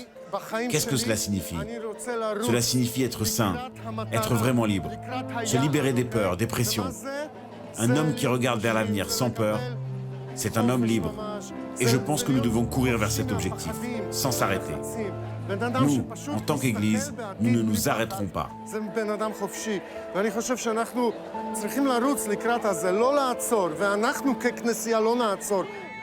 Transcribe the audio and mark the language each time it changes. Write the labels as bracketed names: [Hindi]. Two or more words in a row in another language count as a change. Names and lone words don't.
[French] Qu'est-ce que cela signifie? Cela signifie être saint, être vraiment libre, se libérer des peurs, des pressions. Un homme qui regarde vers l'avenir sans peur, c'est un homme libre. Et je pense que nous devons courir vers cet objectif, sans s'arrêter. Nous, en tant qu'Église, nous ne nous arrêterons pas. [Hebrew] צריכים לרוץ לקראת הזה, לא לעצור, ואנחנו ככנסייה לא נעצור.